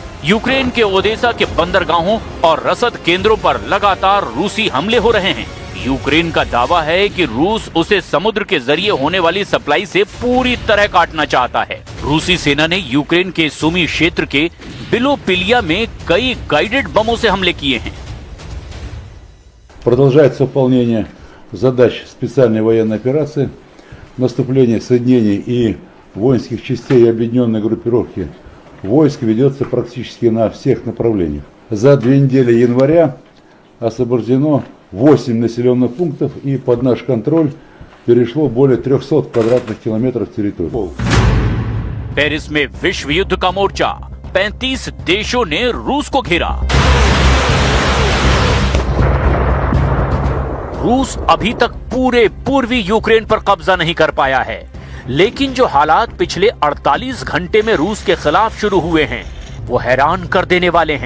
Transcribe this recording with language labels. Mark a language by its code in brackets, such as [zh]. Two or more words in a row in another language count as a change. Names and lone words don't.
[hi] यूक्रेन के ओदेसा के बंदरगाहों और रसद केंद्रों पर लगातार रूसी हमले हो रहे हैं। यूक्रेन का दावा है कि रूस उसे समुद्र के जरिए होने वाली सप्लाई से पूरी तरह काटना चाहता है। रूसी सेना ने यूक्रेन के सुमी क्षेत्र के बिलोपिलिया में कई गाइडेड बमों से हमले किए हैं। [ru] Продолжается выполнение задач специальной военной операции, наступление соединений и воинских частей и объединенной группировки войск ведется практически на всех направлениях. За 2 недели января освобождено 8 населенных пунктов и под наш контроль перешло более 300 квадратных километров территории. [hi] पेरिस में विश्व युद्ध का मोर्चा, 35 देशों ने रूस को घेरा। रूस अभी तक पूरे पूर्वी यूक्रेन पर कब्जा नहीं कर पाया है, लेकिन जो हालात पिछले 48 घंटे में रूस के खिलाफ शुरू हुए हैं वो हैरान कर देने वाले हैं।